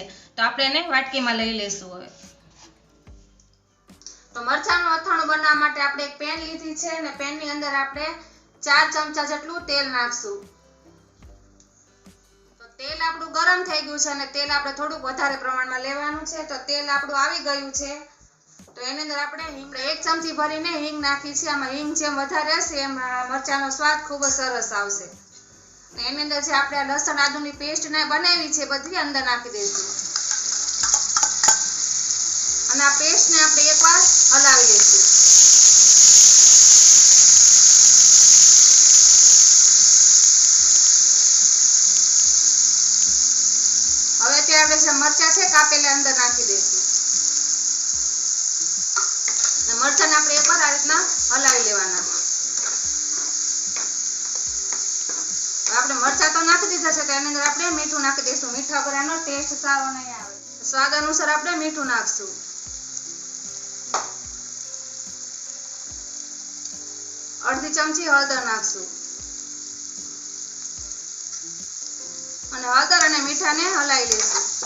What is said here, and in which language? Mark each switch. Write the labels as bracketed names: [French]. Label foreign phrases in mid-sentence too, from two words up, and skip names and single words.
[Gujarati] તો આપણે એને વાટકીમાં લઈ લેશું। હવે તો મરચાનું અથાણું બનાવવા માટે આપણે એક પેન લીધી છે અને પેનની અંદર આપણે 4 ચમચા જેટલું તેલ નાખશું। તો તેલ આપણું ગરમ થઈ ગયું છે અને તેલ આપણે થોડુંક વધારે પ્રમાણમાં લેવાનું છે। તો તેલ આપણું આવી ગયું છે। તો એની અંદર આપણે હીંગ 1 ચમચી ભરીને હીંગ નાખી છે। આમાં હીંગ જેમ વધારે હશે એમ મરચાનો સ્વાદ ખૂબ જ સરસ આવશે। અને એની અંદર જે આપણે લસણ આદુની પેસ્ટ ને બનાવી છે બધી અંદર નાખી દઈશું અને આ પેસ્ટ ને આપણે એકવાર હલાવી લઈશું। હવે ત્યારે આપણે જે મરચા છે કાપેલા અંદર નાખી દઈશું। मरचाने આપણે એકવાર આ રીતના હલાવી લેવાના। આપણે મરચા તો નાખી દીધા છે। તો એની અંદર આપણે મીઠું નાખી દઈશું। મીઠા વગર આનો ટેસ્ટ સારો નહીં આવે। સ્વાદ અનુસાર આપણે મીઠું નાખશું। અડધી ચમચી હળદર નાખશું અને હળદર અને મીઠાને હલાવી લઈશું।